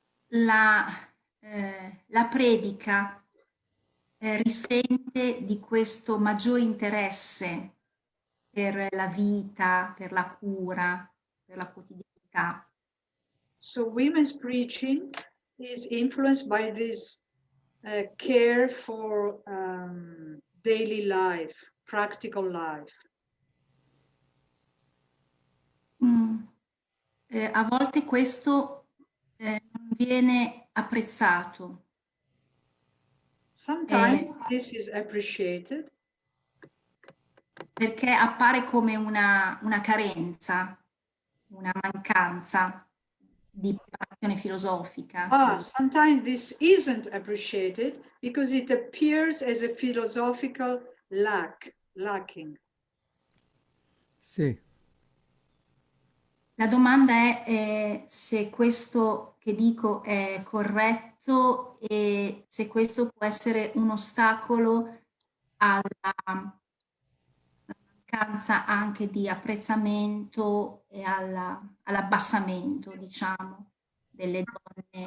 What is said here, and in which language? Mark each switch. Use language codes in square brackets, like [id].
[it] la predica risente di questo maggiore interesse per la vita, per la cura, per la quotidianità. [en] So women's preaching is influenced by this care for daily life, practical life. [it] A volte questo non viene apprezzato. [en] Sometimes this is appreciated [it] Perché appare come una carenza, una mancanza di preparazione filosofica. [en] Sometimes this isn't appreciated because it appears as a philosophical lacking. [it] Sì. La domanda è se questo che dico è corretto e se questo può essere un ostacolo alla mancanza anche di apprezzamento e all'abbassamento, diciamo, delle donne.